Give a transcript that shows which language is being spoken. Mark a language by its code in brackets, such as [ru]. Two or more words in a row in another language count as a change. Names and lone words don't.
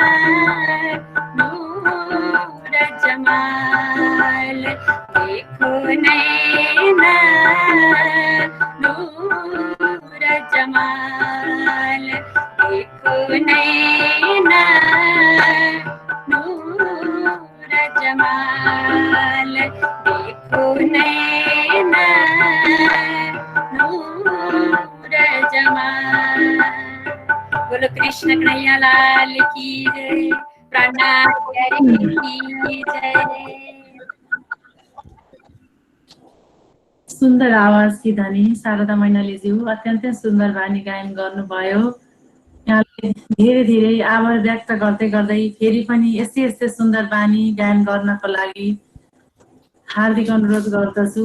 [hi] नूर जमाल देखो नैना नूर जमाल देखो नैना नूर जमाल देखो नैना नूर जमाल। बोलो कृष्ण कन्हैया लाल की जय, प्राणनाथ हरि की जय। [ne] सुन्दर आवाजकी धनी शारदा मैनालीज्यू अत्यन्तै सुन्दर बानी गायन गर्नुभयो। यहाँले धेरै धेरै आभार व्यक्त गर्दै गर्दै फेरि पनि यस्तै यस्तै सुन्दर बानी गायन गर्नको लागि हार्दिक अनुरोध गर्दछु।